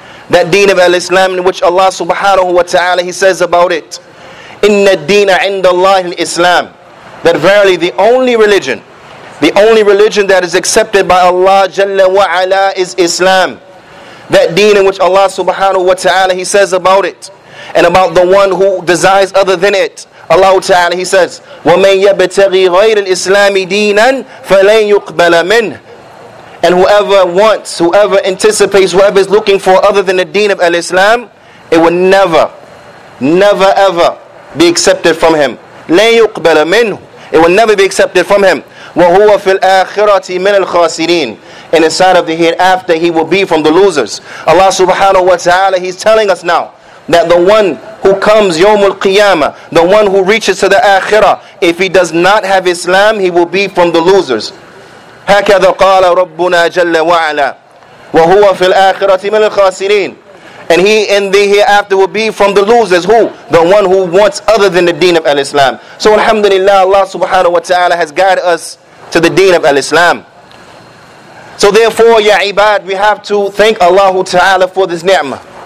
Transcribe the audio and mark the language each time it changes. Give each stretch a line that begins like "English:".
English: That deen of al-Islam in which Allah subhanahu wa ta'ala, He says about it, Inna ad-deena inda Allah al-Islam, that verily the only religion that is accepted by Allah Jalla wa Ala is Islam. That deen in which Allah subhanahu wa ta'ala, He says about it, and about the one who desires other than it.
Arabic: Allah ta'ala,
English: He says,
Arabic: وَمَنْ يَبْتَغِي غَيْرَ الْإِسْلَامِ دِينًا فَلَنْ يُقْبَلَ مِنْهُ.
English: And whoever anticipates, whoever is looking for other than the deen of al-Islam, it will never ever be accepted from him.
Arabic: لَنْ يُقْبَلَ مِنْهُ.
English: It will never be accepted from him.
Arabic: وَهُوَ فِي الْآخِرَةِ مِنَ الْخَاسِرِينَ.
English: And inside of the hereafter, he will be from the losers. Allah subhanahu wa ta'ala, He's telling us now that the one who comes Yawmul Qiyamah, the one who reaches to the Akhirah, if he does not have Islam, he will be from the losers.
Arabic: هكذا قال ربنا جل وعلا وهو في الآخرة من الخاسرين.
English: And he in the hereafter will be from the losers. Who? The one who wants other than the deen of al-Islam. So alhamdulillah, Allah subhanahu wa ta'ala has guided us to the deen of al-Islam. So therefore, ya ibad, we have to thank Allah ta'ala for this ni'mah.